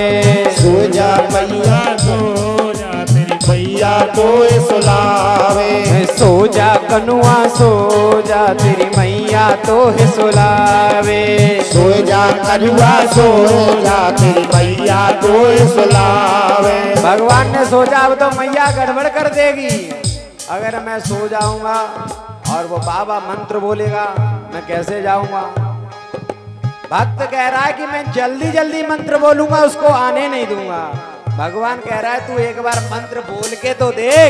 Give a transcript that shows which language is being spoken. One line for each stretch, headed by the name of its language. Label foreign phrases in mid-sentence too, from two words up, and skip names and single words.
Braj: सो जा मैया सो जा तेरी मैया तोए सुलावे। सो जा कनुआ सो जा तेरी मैया तोहे सुलावे। सो जा कनुआ सो जा तेरी मैया तोए सुलावे।
Hindi: भगवान ने सोचा अब तो मैया गड़बड़ कर देगी, अगर मैं सो जाऊंगा और वो बाबा मंत्र बोलेगा मैं कैसे जाऊंगा। भक्त कह रहा है कि मैं जल्दी जल्दी मंत्र बोलूंगा, उसको आने नहीं दूंगा। भगवान कह रहा है तू एक बार मंत्र बोल के तो देख।